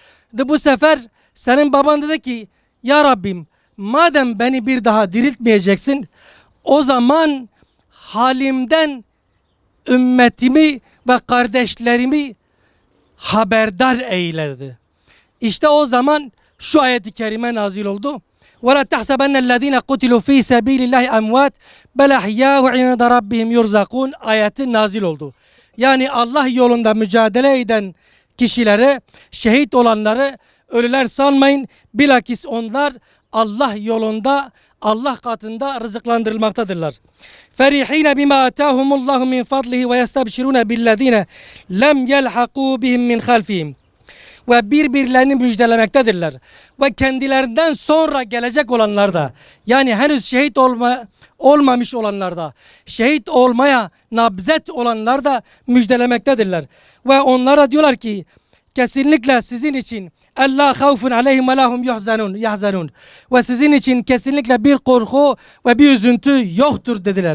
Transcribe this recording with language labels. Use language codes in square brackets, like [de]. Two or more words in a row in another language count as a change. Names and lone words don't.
[tr] De bu sefer senin baban dedi ki ya Rabbim madem beni bir daha diriltmeyeceksin o zaman halimden ümmetimi ve kardeşlerimi haberdar eyledi. İşte o zaman şu ayet-i kerime nazil oldu. [ar] وَلَا تَحْسَبَنَّ الَّذ۪ينَ قُتِلُوا ف۪ي سَب۪يلِ اللّٰهِ اَمْوَاتٍ بَلْ اَحْيَاءُ عِنْدَ رَبِّهِمْ يُرْزَقُونَ [tr] ayeti nazil oldu. Yani Allah yolunda mücadele eden kişilere, şehit olanları ölüler sanmayın. Bilakis onlar Allah yolunda, Allah katında rızıklandırılmaktadırlar. [ar] فَرِح۪ينَ بِمَا آتَاهُمُ اللّٰهُ مِنْ فَضْلِهِ وَيَسْتَبْشِرُونَ بِالَّذ۪ينَ لَمْ يَلْحَقُوا بِهِمْ مِنْ خَلْفِهِمْ [tr] ve birbirlerini müjdelemektedirler. Ve kendilerinden sonra gelecek olanlar da, yani henüz şehit olmamış olanlar da, şehit olmaya nabzet olanlar da müjdelemektedirler. Ve onlara diyorlar ki kesinlikle sizin için Allah [ar] خوف عليهم ولهم يحزنون [tr] ve sizin için kesinlikle bir korku ve bir üzüntü yoktur dediler.